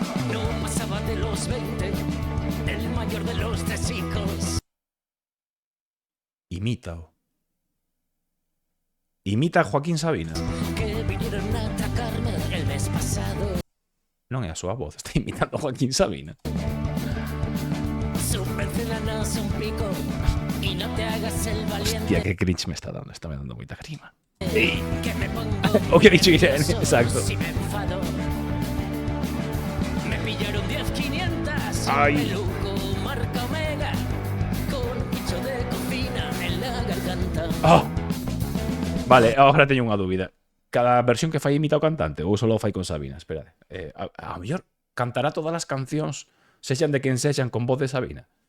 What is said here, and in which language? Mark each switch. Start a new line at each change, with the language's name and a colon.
Spanish: No pasaba de los 20, el mayor de los 3 hijos.
Galician: Imítao. Imita a Joaquín Sabina.
Spanish: Que vinieron a atacarme el mes pasado.
Galician: Non é a súa voz, está imitando a Joaquín Sabina.
Spanish: Su porcelana es un pico y no te hagas el valiente.
Galician: Hostia, que cringe me está dando moita grima.
Spanish: Que me pongo
Galician: O que
Spanish: he dicho
Galician: Irene, exacto.
Spanish: Si me enfado. Me pillaron 10-500. Ay. Peluco marca Omega con un bicho de cocina en la garganta.
Galician: Vale, agora teño unha dúbida. Cada versión que fai imita o cantante ou solo fai con Sabina? Esperade. A mellor cantará todas as cancións, sexan de quen sexan, con voz de Sabina.